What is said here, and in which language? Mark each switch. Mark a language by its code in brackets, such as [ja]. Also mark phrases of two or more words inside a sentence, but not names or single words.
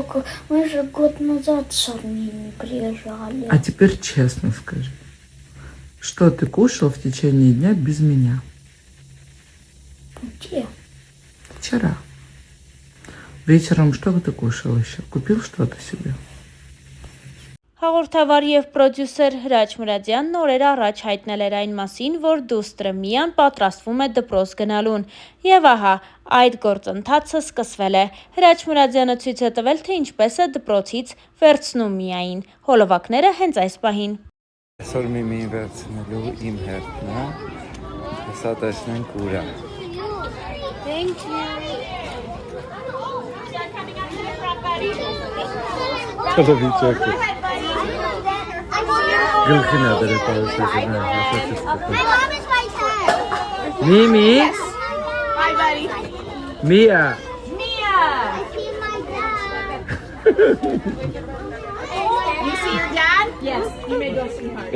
[ru] Мы же год назад с Армении приезжали. А теперь честно скажи, что ты кушал в течение дня без меня? Где? Вчера. Вечером что ты кушал еще? Купил что-то себе? [hy] Հաղորդավար և պրոդյուսեր Հրաչ Մուրադյանն օրեր առաջ հայտնել էր այն մասին, որ դուստրը Միան պատրաստվում է դպրոց գնալուն, և ահա այդ գործընթացը սկսվել է։ Հրաչ Մուրադյանը ցույց է տվել, թե ինչպես է դպրոցից վերցնում Միային։ Հոլովակները հենց այս պահին։ Այսօր Միմիին վերցնելու իմ հերթն է, հեսա տեսնենք ուր է։ [en] Thank you. [hy] Կլվիճակը։ Գլխին է դրել պարուսակը։ [en] My mom is my dad. Միմի։ Hi, buddy. Միա։ Mia. I see my dad. You see your dad? Yes. You may go see her.